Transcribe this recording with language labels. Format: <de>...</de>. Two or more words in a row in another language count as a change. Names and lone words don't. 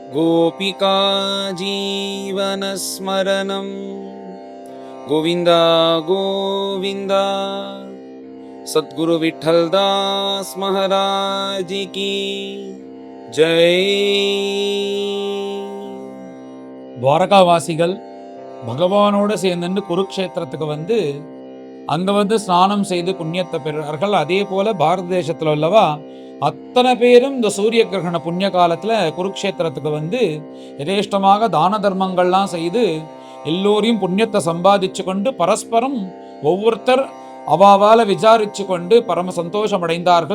<sa>गोपिका जीवनस्मरणं गोविन्द गोविन्द।</sa> <hi>सद्गुरु विठ्ठलदास महाराज की जय।</hi> <ta>துவாரகாவாசிகள் பகவானோட சேர்ந்து குருக்ஷேத்திரத்துக்கு அங்க ஸ்நானம் செய்து புண்ணியத்தை பெறுறார்கள். அதே போல பாரத தேசத்துல உள்ளவா அத்தனை பேரும் இந்த சூரிய கிரகண புண்ணிய காலத்துல குருக்ஷேத்திரத்துக்கு யதேஷ்டமாக தான தர்மங்கள்லாம் செய்து எல்லோரையும் புண்ணியத்தை சம்பாதிச்சு கொண்டு பரஸ்பரம் ஒவ்வொருத்தர் அவாவால விசாரிச்சு கொண்டு பரம சந்தோஷம் அடைந்தார்கள்.</ta>